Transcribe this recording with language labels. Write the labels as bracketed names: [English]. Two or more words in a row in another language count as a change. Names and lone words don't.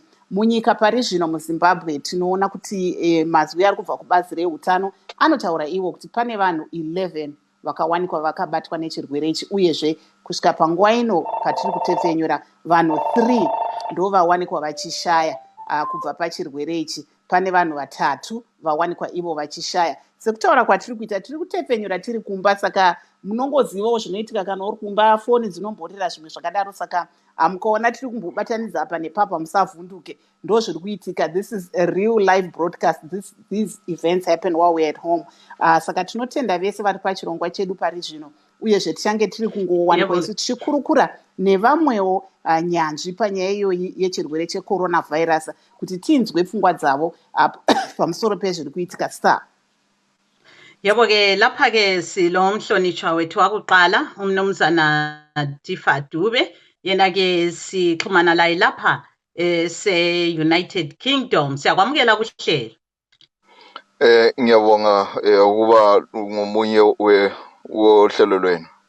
[Shona] Munyika pari zvino muZimbabwe tinoona kuti mazwi ari kubva kubazi reutano anotaura ivo kuti pane vanhu 11 vakawanikwa vakabatwa nechirwere ichi, uyezve kusvika panguva ino patiri kutefenyura vanhu 3 ndo vawanikwa vachishaya kubva pachirwere ichi. Pane vanhu 3 vawanikwa ivo vachishaya. Sekutaura kwatiri kuita tiri kutefenyura tiri kumba, saka munongozivawo zvinoitika kana uri kumba, foni dzinomborera zvimwe zvakadaro, saka mukaona tiri kumbobatanidza apa nepapa musavhunduke, ndo zviri kuitika. [English] This is a real live broadcast. These events happen while we're at home. [Shona] Saka tinotenda vese vari pachirongwa chedu pari zvino, uyezve tichange tiri kungowanikwa isu tichikurukura nevamwewo nyanzvi panyaya iyoyi yechirwere checoronavirus kuti tinzwe pfungwa dzavo pamusoro pezviri kuitika. Star [North Ndebele] yebo ke lapha ke silo mhlonishwa wethu wakuqala umnumzana Tifa Dube, yena ke sixhumana laye lapha se-United Kingdom. Siyakwamukela kuhlelo. Ngiyabonga ukuba ngomunye wohlelo lwenu.